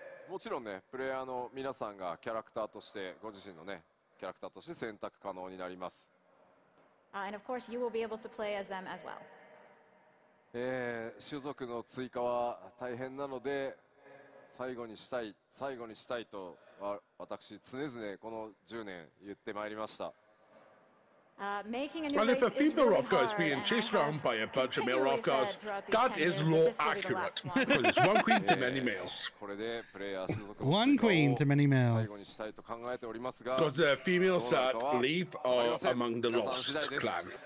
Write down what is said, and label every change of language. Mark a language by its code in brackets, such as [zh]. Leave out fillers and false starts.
[ja] もちろんね、プレイヤーの皆さんがキャラクターとしてご自身のね、キャラクターとして選択可能になります。 [en] And of course, you will be able to play as them as well. [ja] 種族の追加は大変なので、最後にしたいと私常々この10年言ってまいりました。 [en] Well, if a female Hrothgar is being chased around by a bunch of male Hrothgars, that is law accurate. Because it's one queen to many males. One queen to many males. Because the females that leave are among the lost clan.